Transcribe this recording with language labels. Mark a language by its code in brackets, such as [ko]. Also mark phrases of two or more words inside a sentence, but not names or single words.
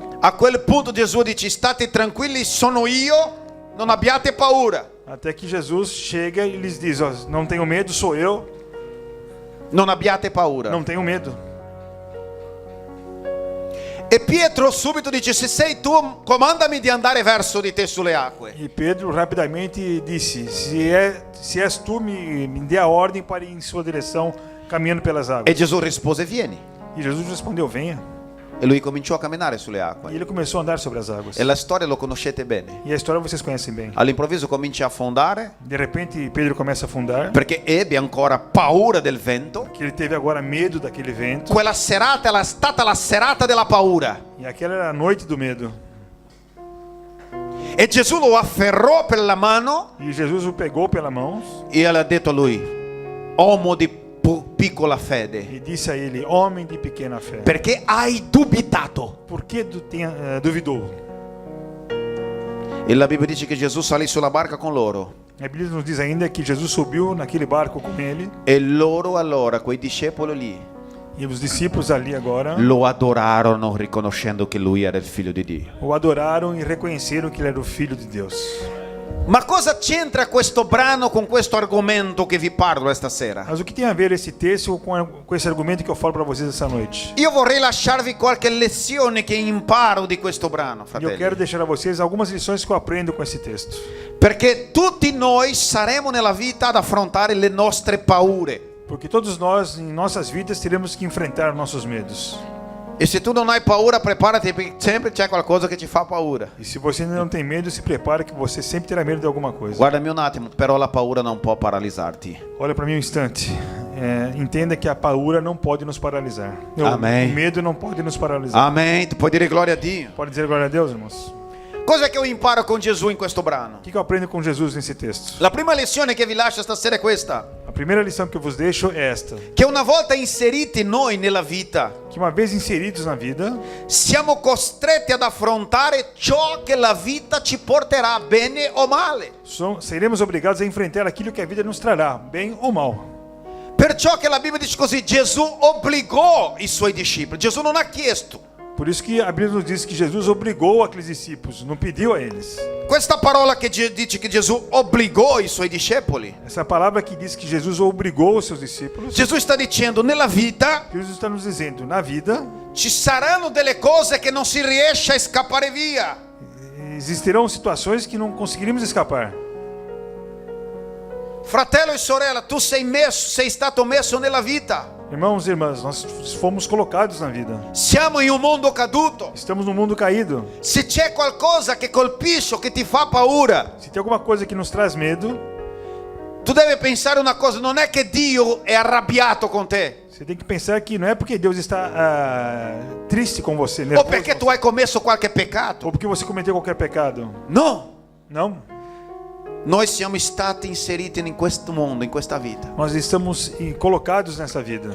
[it] A quel punto Gesù dice: state tranquilli, sono io, non abbiate paura. [pt] Até que Jesus chega e lhes diz: ó, não tenham medo, sou eu, [it] Non abbiate paura. [pt] não tenham medo. [it] E Pietro subito dice: se sei tu, comandami di andare verso di te sulle acque. [pt] E Pedro rapidamente disse: se és tu, me dê a ordem para ir em sua direção, caminhando pelas E águas. [it] Gesù rispose: vieni. [pt] E Jesus respondeu: venha. [it] E lui cominciò a camminare sulle E acque. [pt] ele começou a andar sobre as águas. [it] E la storia lo conoscete bene. [pt] E a história vocês conhecem bem. [it] All'improvviso comincia a affondare [pt] De repente Pedro começa a afundar, [it] perché ebbe ancora paura del vento. [pt] que ele teve agora medo daquele vento. [it] Quella serata era stata la serata della paura. [pt] E aquela era a noite do medo. [it] E Gesù lo afferrò per la mano [pt] E Jesus o pegou pela mão [it] e ha detto a lui: uomo di piccola fede, [pt] e disse a ele: homem de pequena fé, [it] perché hai dubitato? [pt] por que duvidou? [it] E la Bibbia dice che Gesù salì sulla barca con loro. [pt] A Bíblia nos diz ainda que Jesus subiu naquele barco com ele, [it] E loro allora, quei discepoli lì, [pt] e os discípulos ali agora [it] lo adorarono riconoscendo che lui era il figlio di Dio. [pt] o adoraram e reconheceram que ele era o Filho de Deus. [it] Ma cosa c'entra questo brano con questo argomento che vi parlo questa sera? [pt] Mas o que tem a ver esse texto com esse argumento que eu falo para vocês essa noite? [it] Io vorrei lasciarvi qualche lezione che imparo di questo brano, [pt] E eu [it] fratelli. [pt] quero deixar a vocês algumas lições que eu aprendo com esse texto. [it] Perché tutti noi saremo nella vita ad affrontare le nostre paure. [pt] Porque todos nós, em nossas vidas, teremos que enfrentar nossos medos. [it] E se tu non hai paura, preparati, perché sempre c'è qualcosa che ci fa paura. [pt] E se você ainda não tem medo, se prepare que você sempre terá medo de alguma coisa. [it] Guardami un attimo, però la paura non può paralizzarti. [pt] Olha para mim um instante. Entenda que a paura não pode nos paralisar. Amém. O medo não pode nos paralisar. [it] Amen. Tu puoi dire gloria a Dio. [pt] Pode dizer glória a Deus, irmãos? [it] Cosa che io imparo con Gesù in questo brano? [pt] O que eu aprendo com Jesus nesse texto? [it] La prima lezione che vi lascio stasera è questa: [pt] A primeira lição que eu vos deixo é esta: [it] che una volta inseriti noi nella vita, [pt] que uma vez inseridos na vida, [it] siamo costretti ad affrontare ciò che la vita ci porterà, bene o male. [pt] seremos obrigados a enfrentar aquilo que a vida nos trará, bem ou mal. [it] Perciò che la Bibbia dice così: Gesù obbligò i suoi discepoli. Gesù non ha chiesto. [pt] Por isso que a Bíblia nos diz que Jesus obrigou aqueles discípulos, não pediu a eles. [it] Questa parola che dice che Gesù obbligò i suoi discepoli, [pt] Essa palavra que diz que Jesus obrigou os seus discípulos, [it] Gesù sta dicendo: nella vita [pt] Jesus está nos dizendo, na vida [it] ci saranno delle cose che non si riesce a scappare via. [pt] existirão situações que não conseguiremos escapar. [it] Fratello e sorella, tu sei stato messo nella vita. [pt] Irmãos e irmãs, nós fomos colocados na vida. [it] Siamo in un mondo caduto. [pt] Estamos num mundo caído. [it] Se c'è qualcosa che colpisce o che ti fa paura, [pt] Se tem alguma coisa que nos traz medo, [it] tu devi pensare una cosa: non è che Dio è arrabbiato con te, [pt] você tem que pensar que não é porque Deus está triste com você, [it] o nervoso, perché tu hai commesso qualche peccato. [pt] ou porque você cometeu qualquer pecado. [it] No, [pt] Não. [it] noi siamo stati inseriti in questo mondo, in questa vita, [pt] Nós estamos colocados nessa vida.